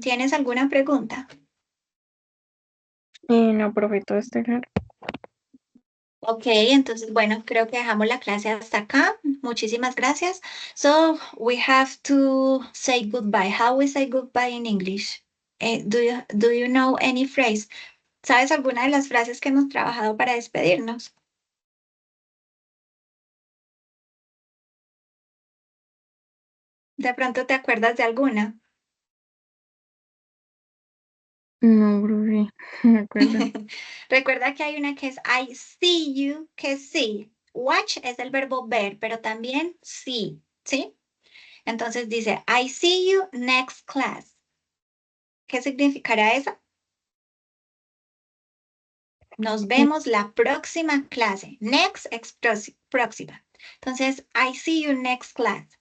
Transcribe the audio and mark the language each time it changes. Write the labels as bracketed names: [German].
[Spanish] ¿Tienes alguna pregunta? No, profe, todo está claro. Ok, entonces, bueno, creo que dejamos la clase hasta acá. Muchísimas gracias. [English] So, we have to say goodbye. How we say goodbye in English? Do you know any phrase? [Spanish] ¿Sabes alguna de las frases que hemos trabajado para despedirnos? ¿De pronto te acuerdas de alguna? No, profe, no me acuerdo. Recuerda que hay una que es [English] I see you, [Spanish] que sí. Watch es el verbo ver, pero también see, ¿sí? Entonces dice, [English] I see you next class. [Spanish] ¿Qué significará eso? Nos vemos la próxima clase. Next es próxima. Entonces, [English] I see you next class.